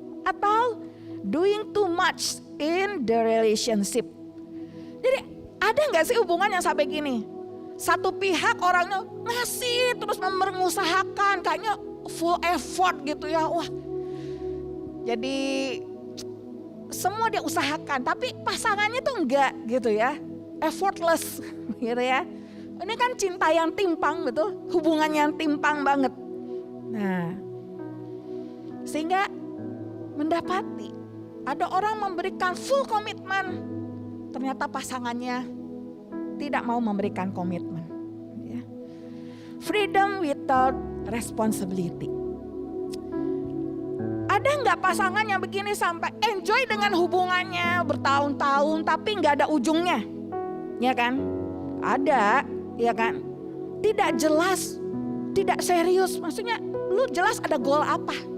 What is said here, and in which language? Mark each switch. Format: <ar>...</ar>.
<id>Atau</id> <en>doing too much in the relationship.</en> <id>Jadi ada nggak sih hubungan yang sampai gini? Satu pihak orangnya ngasih terus mengusahakan, kayaknya</id> <en>full effort</en> <id>gitu ya. Wah, jadi semua dia usahakan, tapi pasangannya tuh enggak gitu ya, effortless gitu ya. Ini kan cinta yang timpang, betul, hubungan yang timpang banget. Nah, sehingga mendapati ada orang memberikan full komitmen, ternyata pasangannya tidak mau memberikan komitmen. Ya.</id> <en>Freedom without responsibility.</en> <id>Ada nggak pasangan yang begini sampai enjoy dengan hubungannya bertahun-tahun tapi nggak ada ujungnya, ya kan? Ada, ya kan? Tidak jelas, tidak serius. Maksudnya, lu jelas ada goal apa?</id>